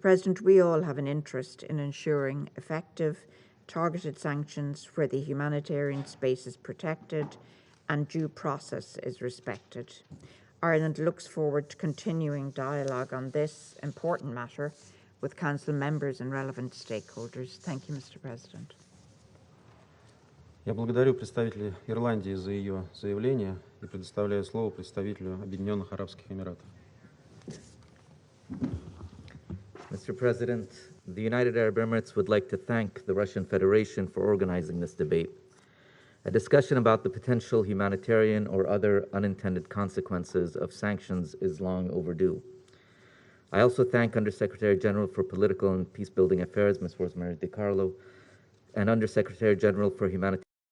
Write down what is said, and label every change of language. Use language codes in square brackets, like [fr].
[en] President, we all have an interest in ensuring effective, targeted sanctions where the humanitarian space is protected and due process is respected. Ireland looks forward to continuing dialogue on this important matter with Council members and relevant stakeholders. Thank you, Mr. President. [ru] Я благодарю представителя Ирландии за ее заявление и предоставляю слово представителю Объединенных Арабских Эмиратов. [en] Mr. President, the United Arab Emirates would like to thank the Russian Federation for organizing this debate. A discussion about the potential humanitarian or other unintended consequences of sanctions is long overdue. I also thank Undersecretary General for Political and Peacebuilding Affairs, Ms. Rosemary DiCarlo, and Undersecretary General for Humanitarian